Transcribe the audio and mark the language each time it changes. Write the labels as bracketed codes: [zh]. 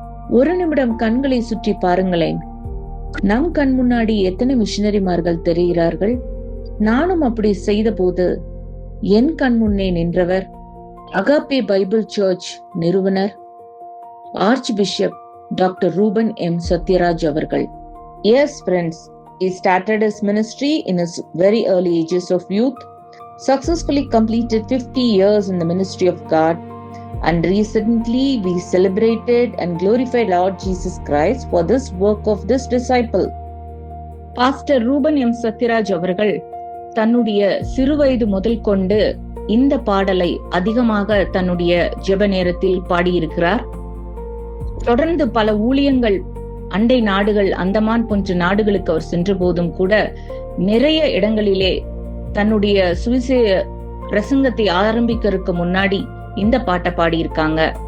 [ta] ஒரு நிமிடம் கண்களை சுற்றி பாருங்களேன். நம் கண் முன்னாடி எத்தனை மிஷனரிமார்கள் தெரிகிறார்கள். நானும் அப்படி செய்த போது என் கண் முன்னே நின்றவர் அகாப்பே பைபிள் சர்ச் நிறுவனர் arch bishop doctor Ruban M Sathyaraj அவர்கள். [en] Yes friends, he started his ministry in his very early ages of youth, successfully completed 50 years in the ministry of God, and recently we celebrated and glorified Lord Jesus Christ for this work of this disciple. [ta] Pastor Ruban M Sathyaraj அவர்கள் தன்னுடைய சிறுவயது முதல் கொண்டு இந்த பாடலை அதிகமாக தன்னுடைய ஜெப நேரத்தில் பாடியிருக்கிறார். தொடர்ந்து பல ஊழியங்கள், அண்டை நாடுகள், அந்தமான் போன்ற நாடுகளுக்கு அவர் சென்ற போதும் கூட நிறைய இடங்களிலே தன்னுடைய சுவிசேஷ பிரசங்கத்தை ஆரம்பிக்கிறதுக்கு முன்னாடி இந்த பாட்டை பாடியிருக்காங்க.